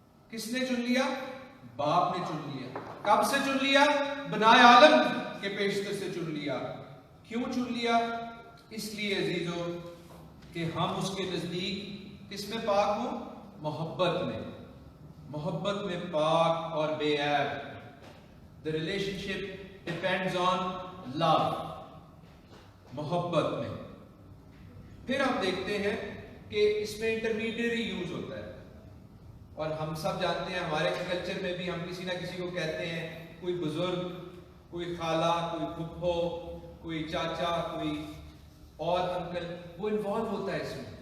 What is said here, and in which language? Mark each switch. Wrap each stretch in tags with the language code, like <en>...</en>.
<ur>کس نے چن لیا؟ باپ نے چن لیا. کب سے چن لیا؟ بنائے عالم کے پیشتر سے چن لیا. کیوں چن لیا؟ اس لیے عزیزو کہ ہم اس کے نزدیک کس میں پاک ہوں؟ محبت میں. محبت میں پاک اور بے عیب.</ur> <en>The relationship depends on love.</en> <ur>محبت میں. پھر ہم دیکھتے ہیں کہ اس میں</ur> <en>intermediary use</en> <ur>ہوتا ہے، اور ہم سب جانتے ہیں ہمارے کلچر میں بھی ہم کسی نہ کسی کو کہتے ہیں، کوئی بزرگ، کوئی خالہ، کوئی پھپھو، کوئی چاچا، کوئی اور انکل، وہ انوالو ہوتا ہے اس میں.</ur>